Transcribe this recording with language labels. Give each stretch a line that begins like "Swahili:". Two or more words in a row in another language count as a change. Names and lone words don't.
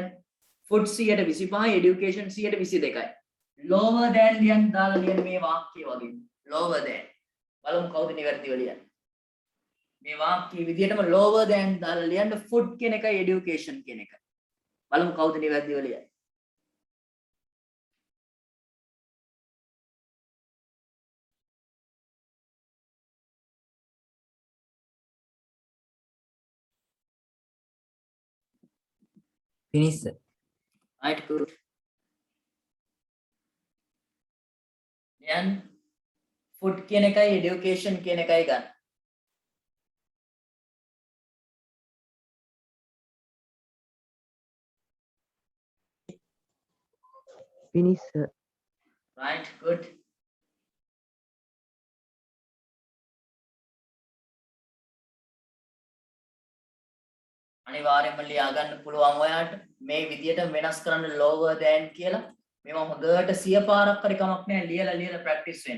Sinhala: food 125යි education 122යි.
English: lower than
Sinhala: ලියන්න දාලා ලියන්න මේ වාක්‍යය වගේ.
English: lower than.
Sinhala: බලමු කවුද නිවැරදිව ලියන්නේ. මේ වාක්‍යයේ විදිහටම
English: lower than
Sinhala: දාලා ලියන්න food කියන එකයි education කියන එකයි. බලමු කවුද නිවැරදිව ලියන්නේ.
English: Finish sir. right good.
Sinhala: ලියන්න food කියන එකයි education කියන එකයි ගන්න.
English: Finish sir. right good.
Sinhala: අනිවාර්යයෙන්ම ලියා ගන්න පුළුවන් ඔයාට මේ විදියට වෙනස් කරන්න
English: lower than
Sinhala: කියලා. මේවා හොඳට 100 පාරක් හරි කමක් නැහැ ලියලා ප්‍රැක්ටිස් වෙන්න.